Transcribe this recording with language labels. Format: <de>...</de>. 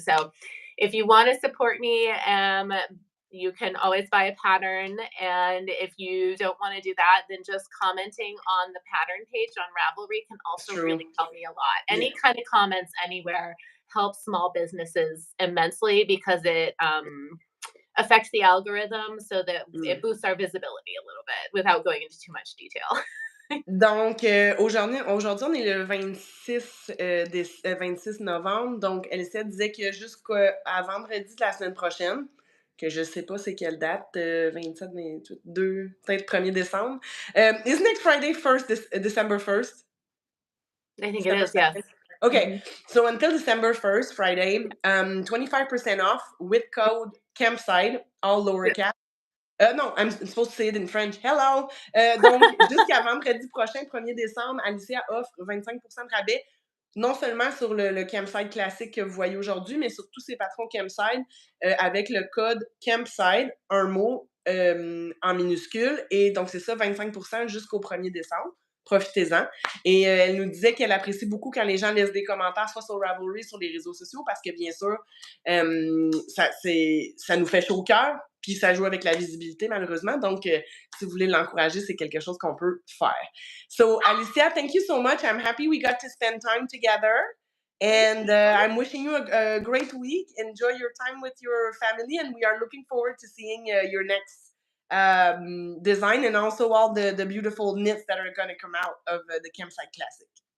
<en>So if you want to support me, you can always buy a pattern, and if you don't want to do that, then just commenting on the pattern page on Ravelry can also really help me a lot. Any kind of comments anywhere helps small businesses immensely because it affects the algorithm so that it boosts our visibility a little bit without going into too much detail.</en> <fr>Donc, aujourd'hui, on est le 26 novembre. Donc, Alicia disait que jusqu'à vendredi de la semaine prochaine, que je sais pas c'est quelle date, 27, 28, 2, peut-être 1er décembre.</fr> <en>Isn't it Friday 1st, December 1st? I think it is, yes. Okay, so until December 1st, Friday, 25% off with code Campside, all lower cap. Non, I'm supposed to say it in French. Hello!</en> <fr>Donc, jusqu'à vendredi prochain, 1er décembre, Alicia offre 25% de rabais, non seulement sur le Campside classique que vous voyez aujourd'hui, mais sur tous ses patrons Campside, avec le code Campside, un mot en minuscule. Et donc, c'est ça, 25% jusqu'au 1er décembre. Profitez-en. Et elle nous disait qu'elle apprécie beaucoup quand les gens laissent des commentaires, soit sur Ravelry, sur les réseaux sociaux, parce que bien sûr, ça nous fait chaud au cœur, puis ça joue avec la visibilité, malheureusement. Donc, si vous voulez l'encourager, c'est quelque chose qu'on peut faire.</fr> <en>So, Alicia, thank you so much. I'm happy we got to spend time together. And I'm wishing you a great week. Enjoy your time with your family, and we are looking forward to seeing your next design and also all the beautiful knits that are going to come out of the Campside Classic.</en>